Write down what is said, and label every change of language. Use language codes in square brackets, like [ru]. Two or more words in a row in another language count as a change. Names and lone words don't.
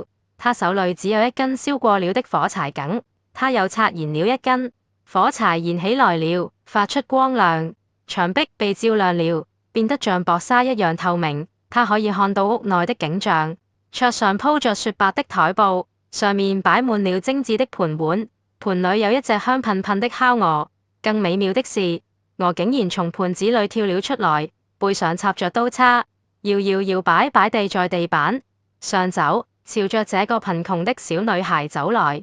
[zh] 她手裡只有一根燒過了的火柴梗，她又擦燃了一根，火柴燃起來了，發出光亮，牆壁被照亮了，變得像薄紗一樣透明。她可以看到屋內的景象，桌上鋪着雪白的台布，上面擺滿了精緻的盤碗，盤裡有一隻香噴噴的烤鵝。更美妙的是，鵝竟然從盤子裡跳了出來，背上插着刀叉，搖搖搖擺擺地在地板上走，朝着這個貧窮的小女孩走來。